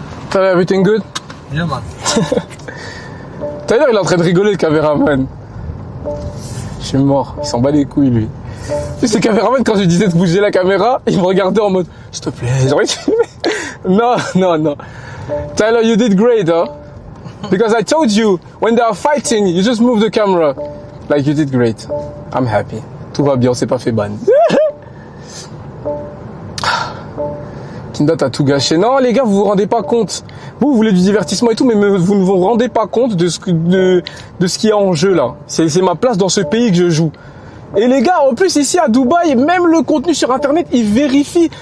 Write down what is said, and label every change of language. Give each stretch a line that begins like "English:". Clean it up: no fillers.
English: Tyler, everything good? Yeah, man.
French: Tyler, il est en train de rigoler, le caméraman. Je suis mort, il s'en bat les couilles, lui. Tu sais, le caméraman, quand je lui disais de bouger la caméra, il me regardait en mode, s'il te plaît, j'ai envie de filmer.
English: Non. Tyler, you did great, huh? Because I told you, when they are fighting, you just move the camera. Like, you did great. I'm happy.
French: Tout va bien, on s'est pas fait ban. Kinda, t'as tout gâché. Non, les gars, vous vous rendez pas compte. Vous voulez du divertissement et tout, mais vous ne vous rendez pas compte de ce qu'il y a en jeu, là. C'est ma place dans ce pays que je joue. Et les gars, en plus, ici, à Dubaï, même le contenu sur Internet, il vérifie.